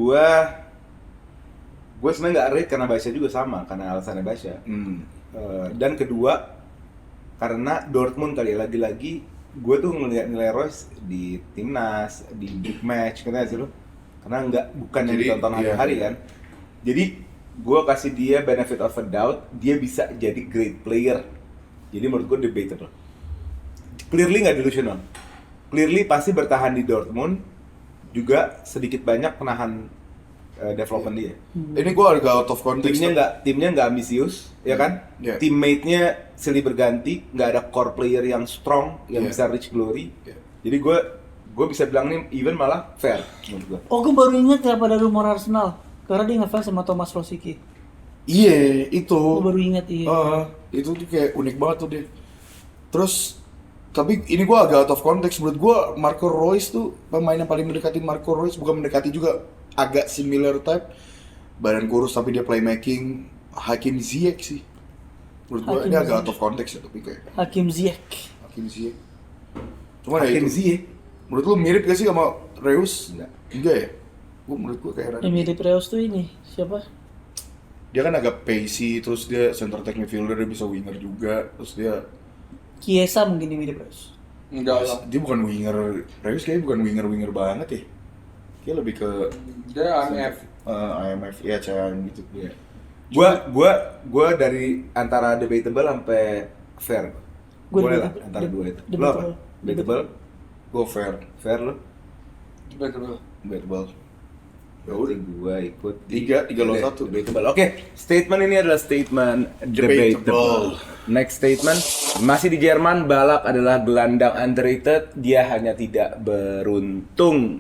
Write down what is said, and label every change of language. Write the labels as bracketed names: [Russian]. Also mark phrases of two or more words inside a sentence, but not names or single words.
[Indonesian] Gue sebenarnya nggak rate karena Basya juga sama, karena alasannya Basya. Hmm. Dan kedua, karena Dortmund kali ya, lagi-lagi gue tuh ngeliat nilai Royce di timnas, di [English] big match, [Indonesian] kena sih lo? Karena bukan yang Jadi, ditonton iya. hari-hari kan. Jadi gue kasih dia [English] benefit of a doubt, [Indonesian] dia bisa jadi [English] great player. [Indonesian] Jadi menurut gue debatable. Clearly nggak delusional. Clearly pasti bertahan di Dortmund, juga sedikit banyak penahan development dia. Ini gue agak [English] out of context. [Indonesian] Timnya nggak ambisius, ya kan? [English] Yeah. [Indonesian] Teammate-nya silih berganti, nggak ada [English] core player [Indonesian] yang strong yang [English] Yeah. [Indonesian] bisa [English] reach glory. Yeah. [Indonesian] Jadi gue bisa bilang nih even malah fair menurut gue. Oh, gue baru ingat kenapa ada rumor Arsenal. Karena dia ngefans sama Thomas Rosicky. Iya, itu. Gue baru ingat iya. Itu tuh kayak unik banget tuh dia. Terus, tapi ini gue agak [English] out of context. [Indonesian] Menurut gue Marco Reus tuh pemain yang paling mendekati Marco Reus, bukan mendekati juga, agak [English] similar type. [Indonesian] Badan kurus tapi dia playmaking. Hakim Ziyech sih. Menurut gue Hakim ini agak Ziyech. [English] out of context [Indonesian] ya, tapi kayak Hakim Ziyech. Hakim Ziyech. Cuma ya Hakim itu. Ziyech? Menurut lu mirip gak sih sama Reus? Enggak. Enggak ya? Menurut gue kayak rada. Yang mirip Reus tuh ini siapa? Dia kan agak pacey, terus dia [English] center tech midfielder, [Indonesian] dia bisa winger juga, terus dia Chiesa mungkin yang mirip Reus. Enggak lah. dia bukan winger, Reus kayaknya bukan winger banget ya. Kayak lebih ke Dia AMF. IMF ya cair gitu. Iya. Gue dari antara debatable sampai fair. Gua Boleh lah debatable. antara dua itu. Lo apa? Debatable. Debatable? [English] Go fair, [Indonesian] Fair lo? Debatable. debatable. Ya udah gue ikut Tiga lawan satu. Debatable. Oke, statement ini adalah statement debatable. Next statement, masih di Jerman, Balak adalah gelandang underrated. Dia hanya tidak beruntung.